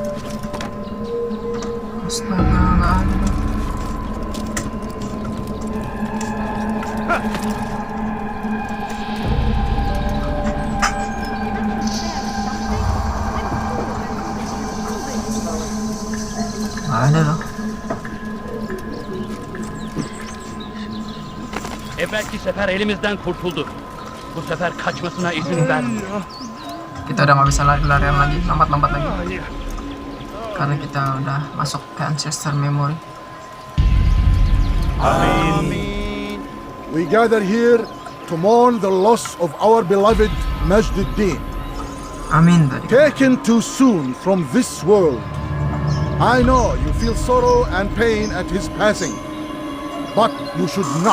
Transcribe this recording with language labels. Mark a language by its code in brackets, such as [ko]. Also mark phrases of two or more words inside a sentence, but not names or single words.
[id] Astaga, nggak ada. Nggak ada loh. [tr] Evvelki sefer elimizden kurtuldu. Bu sefer kaçmasına izin verme. [id] Kita udah nggak bisa lari-larian lagi, lompat-lompat lagi. Karena kita udah masuk ke [en] ancestor memory. Amen. We gather here to mourn the loss of our beloved Majduddin. Amin. Taken too soon from this world. I know you feel sorrow and pain at his passing, but you should not.